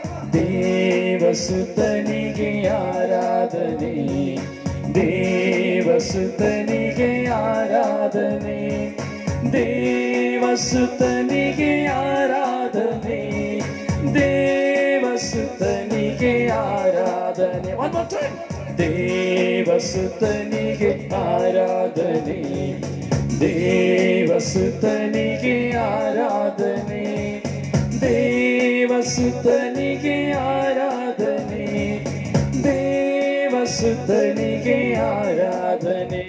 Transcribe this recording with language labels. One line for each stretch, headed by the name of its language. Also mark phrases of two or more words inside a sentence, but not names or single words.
Kannada: ದೇವಸುತನಿಗೆ ಆರಾಧನೆ, ದೇವಸುತನಿಗೆ ಆರಾಧನೆ, ದೇವಸುತನಿಗೆ ಆರಾಧನೆ, ದೇವಸುತನಿಗೆ ಆರಾಧನೆ.
English: One more time.
Kannada: ದೇವಸುತನಿಗೆ ಆರಾಧನೆ, ದೇವಸುತನಿಗೆ ಆರಾಧನೆ, ದೇವಸುತನಿಗೆ ಆರಾಧನೆ, ದೇವಸುತನಿಗೆ ಆರಾಧನೆ.